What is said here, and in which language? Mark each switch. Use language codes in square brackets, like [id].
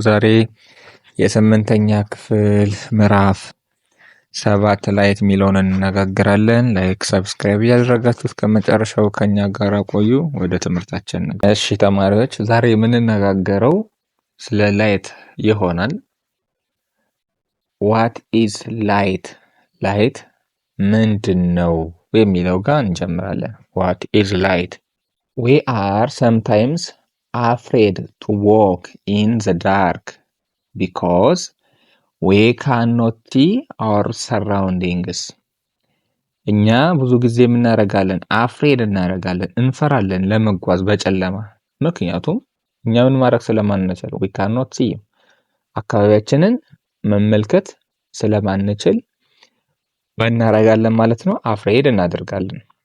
[am] ዛሬ የስምንተኛ ክፍል ምዕራፍ 7 ላይት የሚለውን እንነጋገራለን። ላይክ ሰብስክራይብ እያደረጋችሁ እስከ መጨረሻው ከኛ ጋር ቆዩ። ወደ ትምህርታችን ነው። እሺ ተማሪዎች፣ ዛሬ የምንነጋገረው ስለ ላይት ይሆናል። [en] ዋት ኢዝ ላይት? [am] ላይት ምንድን ነው የሚለው ጋር እንጀምራለን። [en] ዋት ኢዝ ላይት? We are sometimes afraid to walk in the dark because we cannot see our surroundings. [am] እኛ ብዙ ጊዜ እናደርጋለን፣ እንፈራለን ለመጓዝ በጨለማ። ምክንያቱም እኛ ምን ማድረግ ስለማንችል [en] we cannot see [am] አካባቢያችንን መመልከት ስለማንችል እናደርጋለን ማለት ነው። afraid እናደርጋለን።